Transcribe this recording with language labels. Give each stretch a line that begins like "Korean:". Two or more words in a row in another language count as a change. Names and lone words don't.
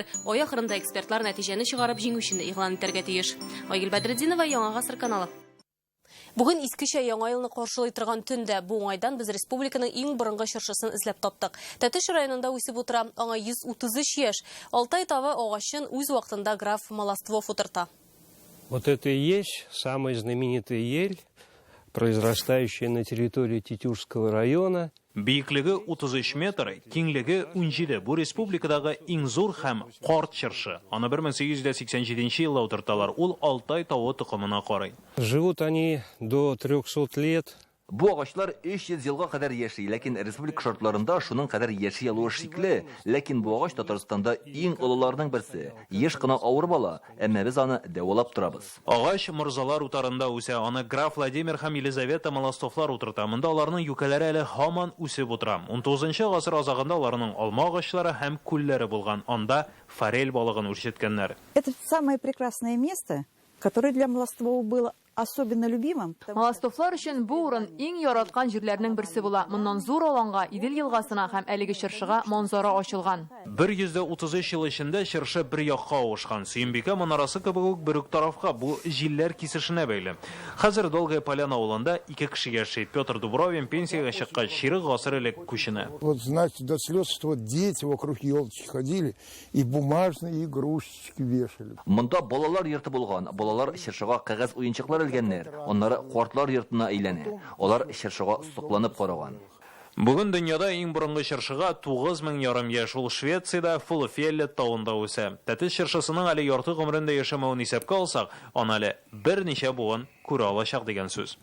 Tatar: Ай ахырында экспертлар нәтиҗәне чыгарып җиңүчене игълан итәргә тиеш. Айгөл Бәдретдинова, Яңа гасыр каналы. Бүген искечә яңа елны каршылый торган төндә бу уңайдан без республиканың иң борынгы чыршысын эзләп таптык. Тәтеш районында үсеп утыра, аңа 133 яшь. Алтай тавы агачын үз вакытында граф Маластвов утырта.
Russian: Вот это и есть самая знаменитая ель, произрастающая на территории Тетюшского района.
Tatar: Биеклеге 33 метр, киңлеге 17. Бу республикадагы иң зур һәм карт чыршы. Аны 1887 елда утырталар. Ул Алтай тавы тукымына карый.
Russian: Живут они до 300 лет.
Tatar: Бу агачлар 300 елга кадәр яши, ләкин республика шартларында шуның кадәр яши алуы шикле, ләкин бу агач Татарстанда иң олыларның берсе. Еш кына авыр бала, әмма без аны дәвалап торабыз. Агач морзалар утарында үсә, аны граф Владимир һәм Елизавета Маластовлар утырта. Монда аларның юкәләре әле һаман үсеп утыра. 19-нчы гасыр азагында аларның алма агачлары һәм күлләре булган. Анда форель балыгын үрчеткәннәр.
Russian: Это самое прекрасное место, которое для Маластова было особенно любимым.
Tatar: Маластовлар өчен бу урын иң яраткан җирләрнең берсе була. Моннан зур аланга, Идел елгасына һәм әлеге чыршыга манзара ачылган. 133 ел эчендә чыршы бер якка авышкан. Сөембикә манарасы кебек үк бер үк тарафка бу җилләр кисешенә бәйле. Хәзер Долгая Поляна авылында 2 кеше яши. Петр Дубровин пенсиягә чыккач, чирек гасыр элек күченә.
Russian: Вот знаете, до слез, что дети вокруг елочки ходили и бумажные игрушечки вешали.
Tatar: Монда балалар йорты булган. Балалар чыршыга кагаз уенчыклар Оннары картлар йортына әйләнә. Алар чыршыга сокланып караган. Бүген дөньяда иң борынгы чыршыга 9000 ярым яшь. Ул Швециядә Фулфелле тауында үсә. Тәтеш чыршысының әле ярты гомерендә яшәмәвен исәпкә алсак, аны әле берничә буын күрә алачак дигән сүз.